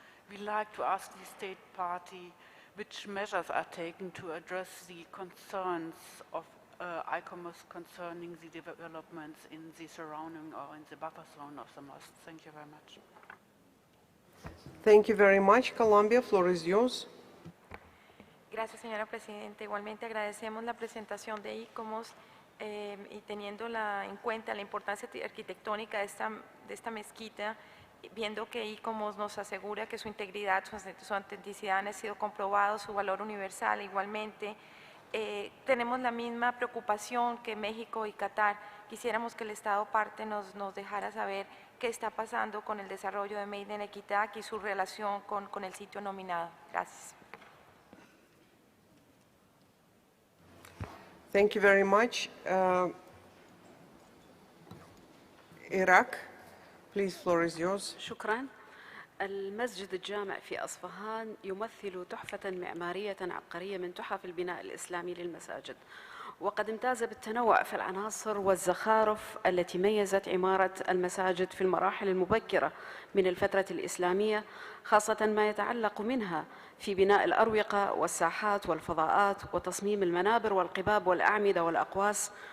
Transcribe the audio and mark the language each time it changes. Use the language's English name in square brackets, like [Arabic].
[English] We'd like to ask the state party which measures are taken to address the concerns of ICOMOS concerning the developments in the surrounding or in the buffer zone of the mosque. Thank you very much. Thank you very much. Colombia, floor is yours. [Spanish] Gracias, señora presidenta. Igualmente agradecemos la presentación de ICOMOS y teniendo en cuenta la importancia arquitectónica de esta mezquita, viendo que ICOMOS nos asegura que su integridad, su autenticidad han sido comprobados, su valor universal igualmente. Tenemos la misma preocupación que México y Qatar. Quisiéramos que el Estado parte nos dejara saber qué está pasando con el desarrollo de Made in Equitac y su relación con el sitio nominado. Gracias. [English] Thank you very much. Iraq, please, floor is yours. [Arabic] شكرا. المسجد الجامع في أصفهان يمثل تحفة معمارية عبقرية من تحف البناء الإسلامي للمساجد، وقد امتاز بالتنوع في العناصر والزخارف التي ميزت عمارة المساجد في المراحل المبكرة من الفترة الإسلامية، خاصة ما يتعلق منها في بناء الأروقة والساحات والفضاءات وتصميم المنابر والقباب والأعمدة والأقواس